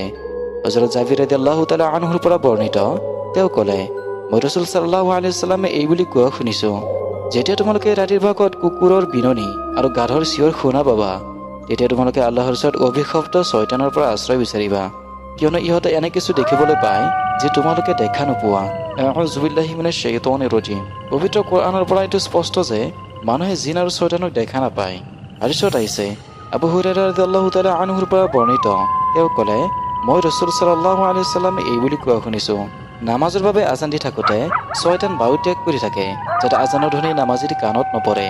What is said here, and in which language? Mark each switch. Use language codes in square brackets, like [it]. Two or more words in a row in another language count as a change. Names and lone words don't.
[as] হযৰত জাবিৰ [ar] رضي الله تعالى [as] আনহুৰ পৰা বৰ্ণিত, তেওঁ ক'লে, মই ৰাসূল [ar] صلى الله عليه وسلم [as] এই বুলি কোৱা শুনিছো, যেতিয়া তোমালোকে ৰাতিৰ ভাগত কুকুৰৰ বিননি আৰু গাধৰ চিঞৰ শুনা পাবা, তেতিয়া তোমালোকে আল্লাহৰ ওচৰত অভিশপ্ত শয়তানৰ পৰা আশ্ৰয় বিচাৰিবা, কিয়নো ইহঁতে এনে কিছু দেখিবলৈ পায় যে তোমালোকে দেখা নোপোৱা। [ar] أعوذ بالله من الشيطان الرجيم. [as] পবিত্ৰ কোৰআনৰ পৰা এইটো স্পষ্ট যে মানুহে জিন আৰু শয়তানক দেখা নাপায়। হাদিছত আহিছে, আবু হুৰায়ৰা [ar] رضي الله تعالى [as] আনহুৰ পৰা বৰ্ণিত, তেওঁ ক'লে, মই ৰাসূল [ar] صلى الله عليه وسلم [as] এই বুলি কোৱা শুনিছো, নামাজৰ বাবে আজান দি থাকোঁতে শয়তান বায়ু ত্যাগ কৰি থাকে, যাতে আজানৰ ধ্বনি নামাজীৰ কাণত নপৰে।